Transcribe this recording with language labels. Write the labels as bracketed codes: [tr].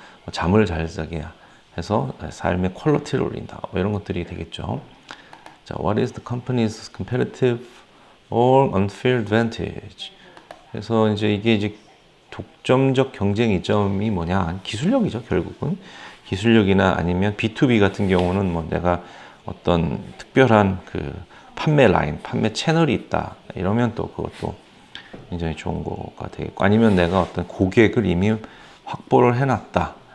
[ko] 잠을 잘 자게 해서 삶의 퀄리티를 올린다. 뭐 이런 것들이 되겠죠. [en] 자, what is the company's competitive or unfair advantage? [ko] 그래서 이제 이게 이제 독점적 경쟁 이점이 뭐냐? 기술력이죠, 결국은. 기술력이나 아니면 B2B 같은 경우는 뭐 내가 어떤 특별한 그 판매 라인, 판매 채널이 있다. 이러면 또 그것도 굉장히 좋은 거가 되겠고 아니면 내가 어떤 고객을 이미 확보를 해놨다.